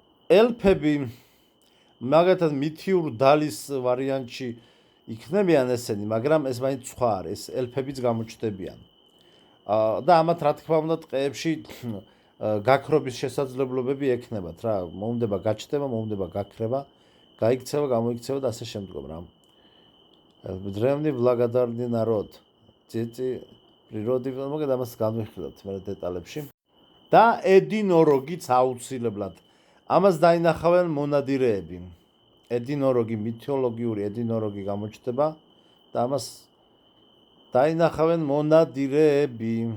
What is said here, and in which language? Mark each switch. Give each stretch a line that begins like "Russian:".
Georgian: ელფები მაგათად მითიურ დალის ვარიანტში იქნებიან ესენი, მაგრამ ეს მაინც სხვა არის, ეს ელფებიც გამოჩნდებიან. და ამათ რა თქმა უნდა ტყეებში გაქრობის შესაძლებლობები ექნებათ რა, მომდება გაჩნდება, მომდება გაქრება, გაიქცევა, გამოიქცევა და ასე შემდგომ რა.
Russian: Древний благодарный народ. Дети природы,
Georgian: მოგეთ ამას განვიხილოთ მე დეტალებში. და ედინოროგიც აუცილებლად. ამას დაინახავენ მონადირეები. ედინოროგი, მითოლოგიური ედინოროგი გამოჩნდება და ამას დაინახავენ მონადირეები.